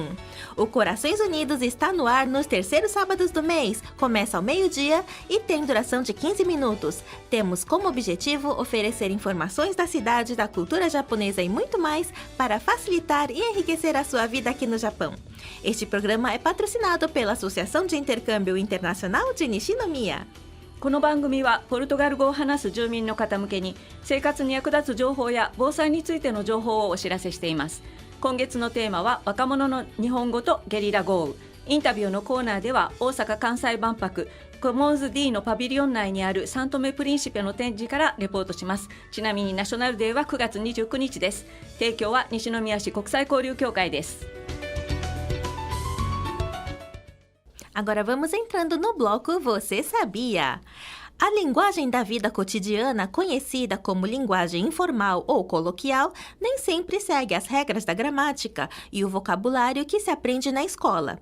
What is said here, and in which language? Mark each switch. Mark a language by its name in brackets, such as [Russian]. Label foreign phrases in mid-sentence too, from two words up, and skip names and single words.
[Portuguese] O Corações Unidos está no ar nos terceiros sábados do mês, começa ao meio-dia e tem duração de 15 minutos. Temos como objetivo oferecer informações da cidade, da cultura japonesa e muito mais para facilitar e enriquecer a sua vida aqui no Japão. Este programa é patrocinado pela Associação de Intercâmbio Internacional de Nishinomiya. [Japanese] この番組はポルトガル語を話す住民の方向けに生活に役立つ情報や防災についての情報をお知らせしています。今月のテーマは若者の日本語とゲリラ豪雨。インタビューのコーナーでは大阪・関西万博コモンズ D のパビリオン内にあるサントメプリンシペの展示からレポートします。ちなみにナショナルデーは9月29日です。提供は西宮市国際交流協会です。 [Portuguese] Agora vamos entrando no bloco Você Sabia? A linguagem da vida cotidiana, conhecida como linguagem informal ou coloquial, nem sempre segue as regras da gramática e o vocabulário que se aprende na escola.